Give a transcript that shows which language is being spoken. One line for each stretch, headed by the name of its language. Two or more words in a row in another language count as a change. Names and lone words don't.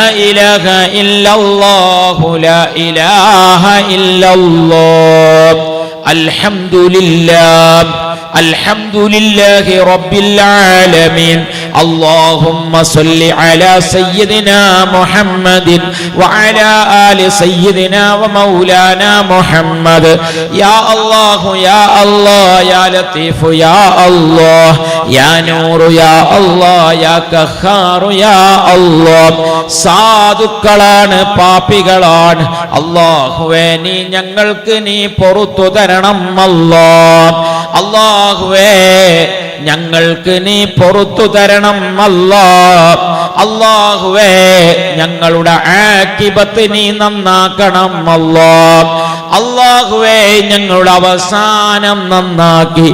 Arabic: إله إلا الله لا إله إلا الله الحمد لله الحمد لله رب العالمين اللهم صل على سيدنا محمد وعلى آل سيدنا ومولانا محمد يا الله يا الله يا لطيف يا الله يا نور يا الله يا قهار يا الله
Malayalam: സാധുക്കളാണ് പാപികളാണ് അല്ലാഹുവേ നീ ഞങ്ങൾക്ക് നീ പുറത്തു തരണം അല്ലാഹ് അല്ലാഹുവേ ഞങ്ങൾക്ക് നീ പുറത്തു തരണം അല്ലാഹ് അല്ലാഹുവേ ഞങ്ങളുടെ ആഖിബത്ത് നീ നന്നാക്കണം അല്ലാഹ് അല്ലാഹുവേ ഞങ്ങളുടെ അവസാനം നന്നാക്കി